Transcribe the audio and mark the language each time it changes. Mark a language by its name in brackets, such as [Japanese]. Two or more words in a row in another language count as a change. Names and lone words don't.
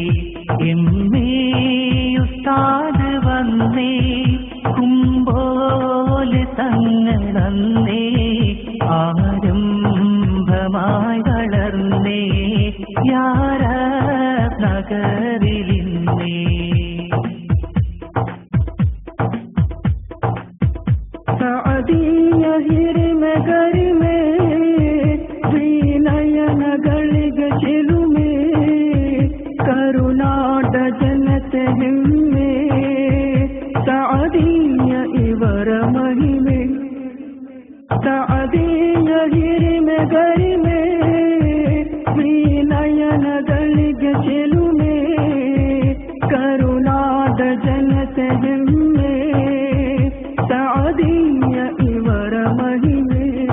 [Malayalam] ഉസ്താദ് വന്നേ കുമ്പോലെ തങ്ങളന്നേ, ആരംഭമായി വളർന്നേ നഗരിലിന്നേ. [Kannada] സഅദിയ ಹಿರಿಮೆಗರಿಮೆ ಶ್ರೀನಯನಗಳಿಗೆ ಚೆಲುಮೆ, ಕರುನಾಡ ಜನತೆ ಹೆಮ್ಮೆ, ಸಅದಿಯ ಇವರ ಮಹಿಮೆ. ಸಅದಿಯ ಹಿರಿಮೆಗರಿಮೆ ಶ್ರೀನಯನಗಳಿಗೆ ಚೆಲುಮೆ, ಕರುನಾಡ ಜನತೆ ಹೆಮ್ಮೆ, ಸಅದಿಯ ಇವರ ಮಹಿಮೆ.